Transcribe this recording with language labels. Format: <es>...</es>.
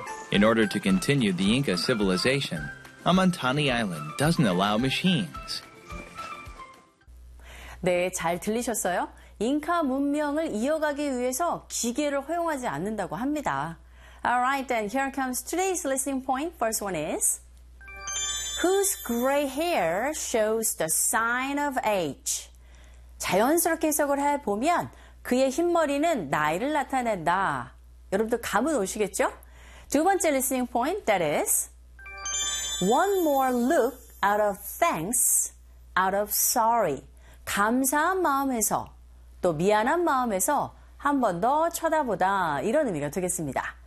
<en>In order to continue the Inca civilization, Amantani Island doesn't allow machines.</en> <ko>네, 잘 들리셨어요? 잉카 문명을 이어가기 위해서 기계를 허용하지 않는다고 합니다.</ko> <en>Alright, then here comes today's listening point. First one is... Whose gray hair shows the sign of age?</en> <ko>자연스럽게 해석을 해보면 그의 흰머리는 나이를 나타낸다. 여러분들 감은 오시겠죠? 두 번째</ko> <en>listening point, that is One more look out of thanks, out of sorry.</en> <ko>감사한 마음에서, 또 미안한 마음에서 한 번 더 쳐다보다 이런 의미가 되겠습니다.</ko>